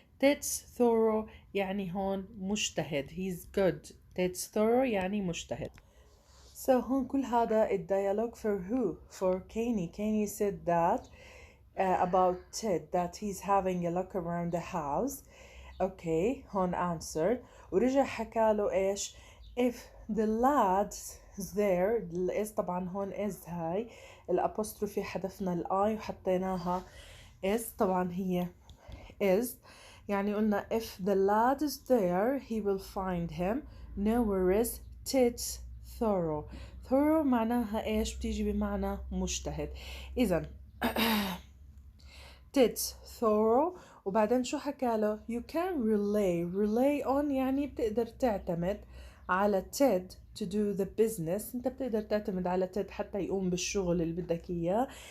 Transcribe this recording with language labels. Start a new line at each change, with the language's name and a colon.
English: Ted's thorough
Arabic: يعني هون مجتهد،
English: he's good. Ted's thorough
Arabic: يعني مجتهد.
English: So
Arabic: هون كل هذا الديالوج
English: for who? For Kanye. Kanye said that about Ted that he's having a look around the house. Okay,
Arabic: هون
English: answered.
Arabic: ورجع حكى له ايش؟
English: if the lad is there. is
Arabic: طبعا هون
English: is
Arabic: هاي الابوستروفي حذفنا الاي وحطيناها
English: is،
Arabic: طبعا هي
English: is،
Arabic: يعني قلنا
English: if the lad is there he will find him, no worries. Ted's thorough.
Arabic: thorough معناها إيش؟ بتيجي بمعنى مجتهد.
English: إذا Ted thorough،
Arabic: وبعدين شو حكاله؟
English: You can rely on
Arabic: يعني بتقدر تعتمد على
English: Ted to do the business.
Arabic: انت بتقدر تعتمد على Ted حتى يقوم بالشغل اللي بدك اياه.